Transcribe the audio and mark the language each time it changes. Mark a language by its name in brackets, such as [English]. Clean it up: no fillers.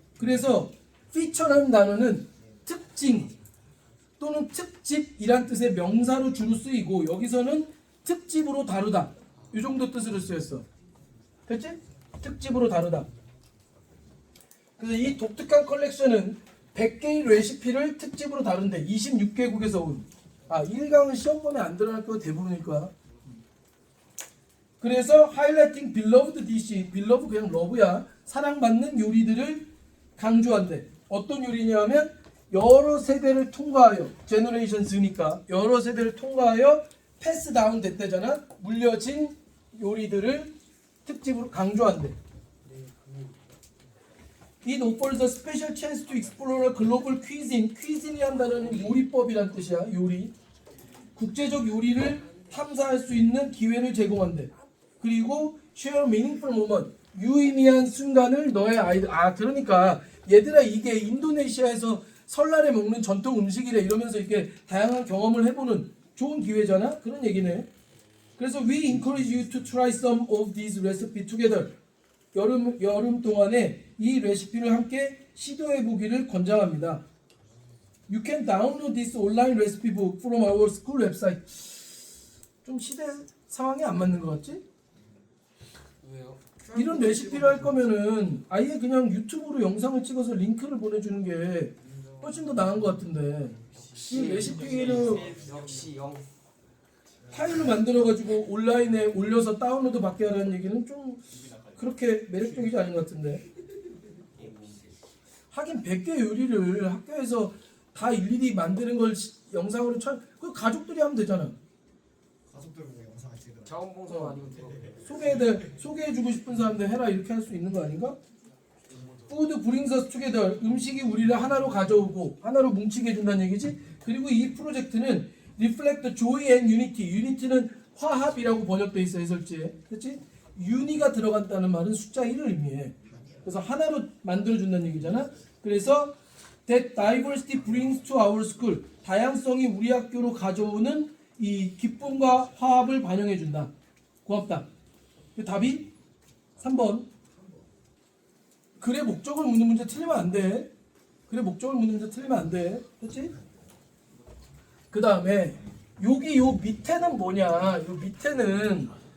[Korean] 그래서 feature라는 단어는 특징 또는 특집이란 뜻의 명사로 주로 쓰이고 여기서는 특집으로 다루다 이 정도 뜻으로 쓰였어. 됐지? 특집으로 다루다. 그래서 이 독특한 컬렉션은 100개의 레시피를 특집으로 다룬대. 26개국에서 온. 1강은 시험 범위에 안 들어갈 거 대부분일 거야. 그래서 [English] highlighting beloved dish, beloved [Korean] 그냥 러브야. 사랑받는 요리들을 강조한대. 어떤 요리냐면 여러 세대를 통과하여 제너레이션스니까 여러 세대를 통과하여 패스 다운 됐대잖아. 물려진 요리들을 특집으로 강조한대. [English] It offers a special chance to explore a global cuisine. [Korean] cuisine이란 단어는 요리법이란 뜻이야. 요리. 국제적 요리를 탐사할 수 있는 기회를 제공한대. 그리고 [English] share meaningful moment. [Korean] 유의미한 순간을 너의 아이들. 그러니까 얘들아 이게 인도네시아에서 설날에 먹는 전통 음식이래 이러면서 이렇게 다양한 경험을 해보는 좋은 기회잖아. 그런 얘기네. 그래서 [English] we encourage you to try some of these recipes together. [Korean] 여름 동안에 이 레시피를 함께 시도해 보기를 권장합니다. [English] You can download this online recipe book from our school website. [Korean] 좀 시대 상황이 안 맞는 것 같지? 왜요? 이런 레시피를 할 거면은 아예 그냥 유튜브로 영상을 찍어서 링크를 보내주는 게 훨씬 더 나은 것 같은데 이 레시피를 역시 영. 파일로 만들어가지고 온라인에 올려서 다운로드 받게 하라는 얘기는 좀 그렇게 매력적이지 않은 것 같은데. 하긴 100개 요리를 학교에서 다 일일이 만드는 걸 영상으로 그 가족들이 하면 되잖아. 가족들 보고 영상을 찍으라. 자원봉사가 아니면 돼. 소개해주고 싶은 사람들 해라 이렇게 할 수 있는 거 아닌가? [English] Food brings us together. [Korean] 음식이 우리를 하나로 가져오고 하나로 뭉치게 해준다는 얘기지. 그리고 이 프로젝트는 [English] reflect the joy and unity. [Korean] unity는 화합이라고 번역돼 있어 해설지에. 그렇지? uni가 들어간다는 말은 숫자 1을 의미해. 그래서 하나로 만들어준다는 얘기잖아. 그래서 [English] that diversity brings to our school. [Korean] 다양성이 우리 학교로 가져오는 이 기쁨과 화합을 반영해준다. 고맙다. 그 답이 3번. 글의 목적을 묻는 문제 틀리면 안 돼. 글의 목적을 묻는 문제 틀리면 안 돼. 됐지? 그 다음에 여기 요 밑에는 뭐냐? 요 밑에는